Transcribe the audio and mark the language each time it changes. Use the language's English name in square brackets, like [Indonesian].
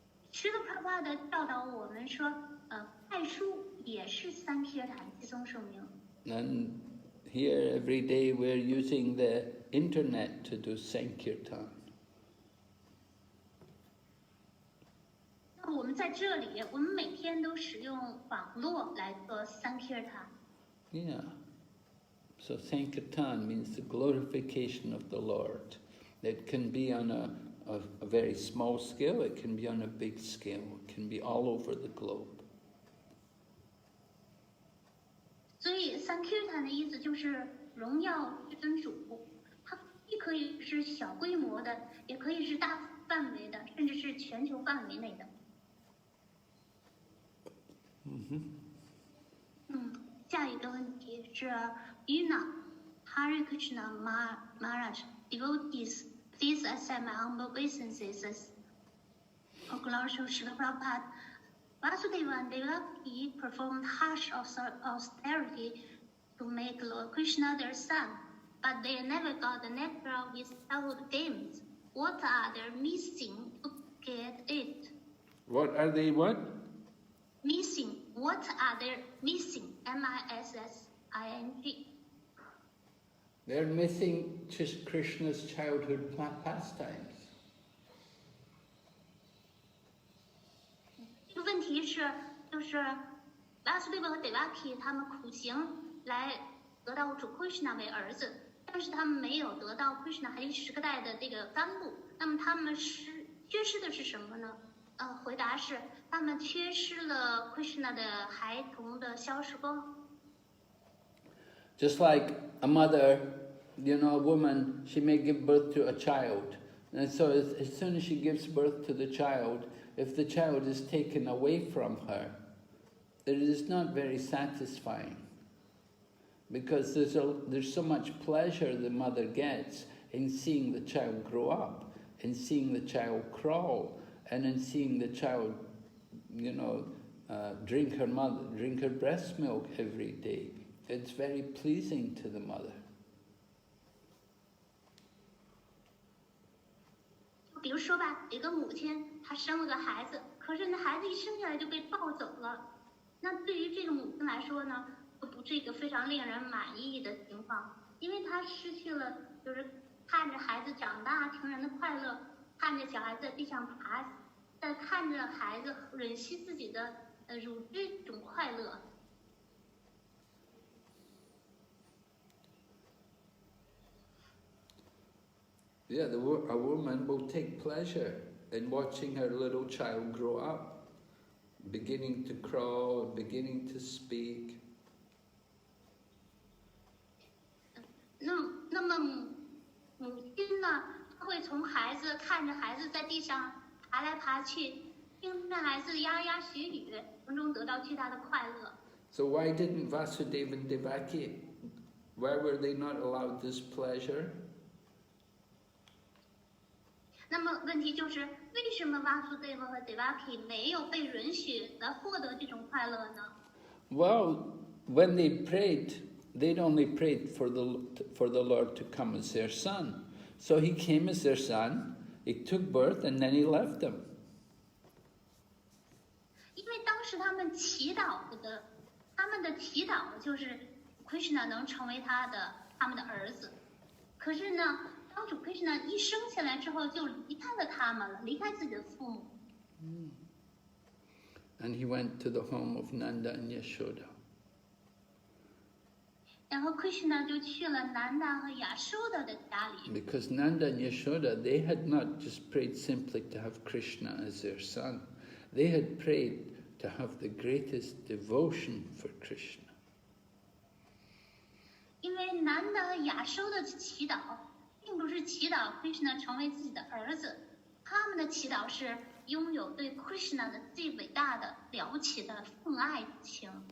[Chinese] 施的 Prabhupada 教导我们说，派书也是Sankirtan 集中圣名。 [English] And here every day we're using the internet to do Sankirtan. [Chinese] 那我们在这里，我们每天都使用网络来做Sankirtan。 [English] Yeah. So Sankirtan means the glorification of the Lord. It can be on a very small scale, it can be on a big scale, it can be all over the globe. [Chinese] 所以 Sankirtan 的意思就是荣耀至尊主，它既可以是小规模的，也可以是大范围的，甚至是全球范围内的。下一个问题是 [English] Yuna Hare Krishna Maharaj devotees, please accept my humble obeisances. Glorious Srila Prabhupada, Vasudeva and Devaki performed harsh austerity to make Lord Krishna their son, but they never got the nectar of his childhood games. What are they missing to get it? What are they what? Missing. What are they missing? M-I-S-S-I-N-G. They're missing just Krishna's childhood pastimes. [Chinese] 这个问题是，就是Vasudeva和 Devaki 他们苦行来得到主 Krishna 为儿子，但是他们没有得到 Krishna 还有10个代的这个甘露。那么他们缺失的是什么呢？回答是他们缺失了 Krishna 的孩童的消时光。 [English] Just like a mother, a woman, she may give birth to a child. And so as soon as she gives birth to the child, if the child is taken away from her, it is not very satisfying. Because there's so much pleasure the mother gets in seeing the child grow up, in seeing the child crawl, and in seeing the child, drink her breast milk every day. It's very pleasing to the mother. [Chinese] 比如说吧，一个母亲她生了个孩子，可是那孩子一生下来就被抱走了。那对于这个母亲来说呢，不是一个非常令人满意的情况，因为她失去了就是看着孩子长大成人的快乐，看着小孩子在地上爬，在看着孩子吮吸自己的乳汁这种快乐。 [English] Yeah, a woman will take pleasure in watching her little child grow up, beginning to crawl, beginning to speak. [Chinese] 那么母亲呢，她会从孩子看着孩子在地上爬来爬去，听着孩子牙牙学语，从中得到巨大的快乐。 [English] So why didn't Vasudeva and Devaki, why were they not allowed this pleasure? [Chinese] 那么问题就是，为什么Vasudeva和 Devaki 没有被允许来获得这种快乐呢？ [English] Well, when they prayed, they'd only prayed for the Lord to come as their son. So he came as their son, he took birth, and then he left them. [Chinese] 因为当时他们的祈祷就是 Krishna 能成为他们的儿子。可是呢，当主 Krishna 一生下来之后，就离开了他们了，离开自己的父母。 [English] And he went to the home of Nanda and Yashoda. [Chinese] 然后 Krishna 就去了南达和亚修达的家里。 [English] Because Nanda and Yashoda, they had not just prayed simply to have Krishna as their son. They had prayed to have the greatest devotion for Krishna. [Chinese] 因为南达和亚修的祈祷，并不是祈祷 Krishna 成为自己的儿子，他们的祈祷是拥有对 Krishna 的最伟大的、了不起的奉爱之情。